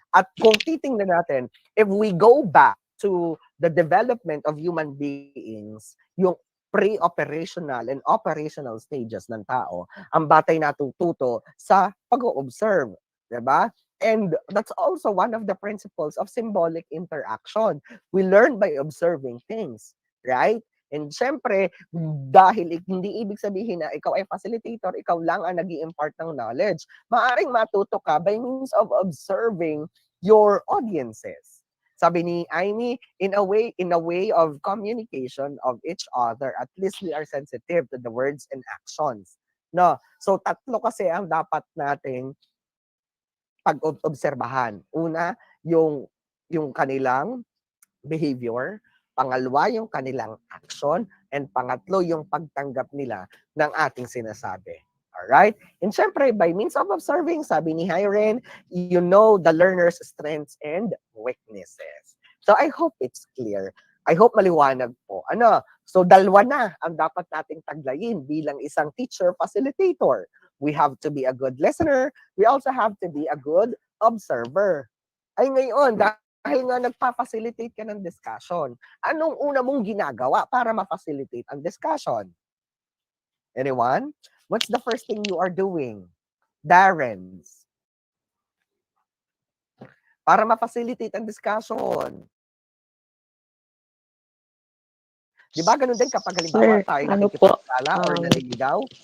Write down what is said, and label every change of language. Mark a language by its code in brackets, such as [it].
[tl] At kung titingnan natin, [en] if we go back to the development of human beings, yung pre-operational and operational stages [tl] ng tao, ang batay natututo sa pag-observe, 'di ba? [en] And that's also one of the principles of symbolic interaction. We learn by observing things, right? [tl] And syempre, dahil hindi ibig sabihin na ikaw ay facilitator, ikaw lang ang nag impart ng knowledge. Maaring matuto ka [en] by means of observing your audiences. Sabi ni Amy, in a way of communication of each other, at least we are sensitive to the words and actions. [tl] No. So tatlo kasi ang dapat nating pag-obserbahan. Una, yung kanilang behavior, pangalawa yung kanilang action, and pangatlo yung pagtanggap nila ng ating sinasabi. Alright? [en] And syempre, by means of observing, sabi ni Hiren, you know the learner's strengths and weaknesses. So I hope it's clear. I hope [tl] maliwanag po. So dalawa na ang dapat nating taglayin bilang isang teacher facilitator. [en] We have to be a good listener. We also have to be a good observer. [tl] Ay ngayon, dahil nga nagpa-facilitate ka ng discussion, anong una mong ginagawa para ma-facilitate ang discussion? [en] Anyone? What's the first thing you are doing? Darren's. [tl] Para ma-facilitate ang discussion. Di ba ganun din kapag halimbawa Sir, tayo ano po, nakikipagkala or naliligaw?